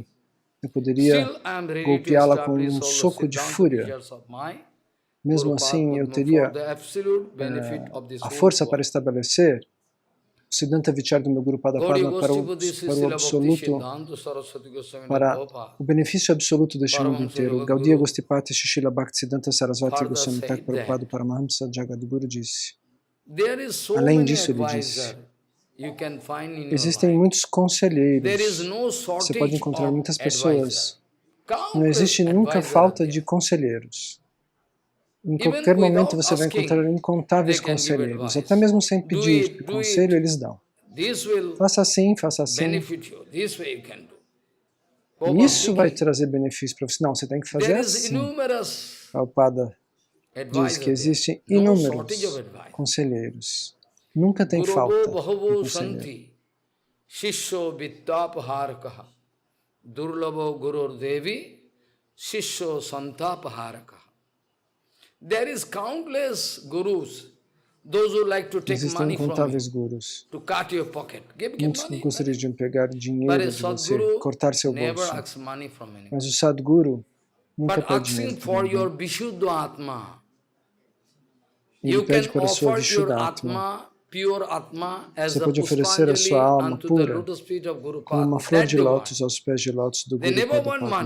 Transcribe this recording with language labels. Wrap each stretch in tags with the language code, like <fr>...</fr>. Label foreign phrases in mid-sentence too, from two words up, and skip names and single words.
<pt>Eu poderia golpeá-la com um soco de fúria. Mesmo assim, eu teria a força para estabelecer o Siddhanta Vichar do meu Guru Padma para o absoluto, para o benefício absoluto deste mundo inteiro. Gaudiya Gostipati Srila Bhakti Siddhanta Sarasvati Goswami Thakur Prabhupada Paramahamsa Jagadguru disse. Além disso, ele disse, existem muitos conselheiros. Você pode encontrar muitas pessoas. Não existe nunca falta de conselheiros. Em qualquer momento você vai encontrar incontáveis conselheiros, até mesmo sem pedir conselho, eles dão. Faça assim, faça assim. Isso vai trazer benefício para você. Não, você tem que fazer assim. Prabhupada diz que existem inúmeros conselheiros. Nunca tem falta de conselheiro.</pt> <sa>शिष्यो वित्तापहारकः दुर्लभो गुरुर् देवि शिष्यो सन्तापहारकः.</sa> <en>There is countless gurus, those who like to take money from you, to cut your pocket.</en> <pt>Muitos gostariam de pegar dinheiro de você, cortar seu bolso. Mas o Sadguru nunca pede dinheiro para ninguém. Ele pede para a sua Vishuddha-atma. Você pode oferecer a sua alma pura como uma flor de lótus aos pés de lótus do Guru Padma.</pt>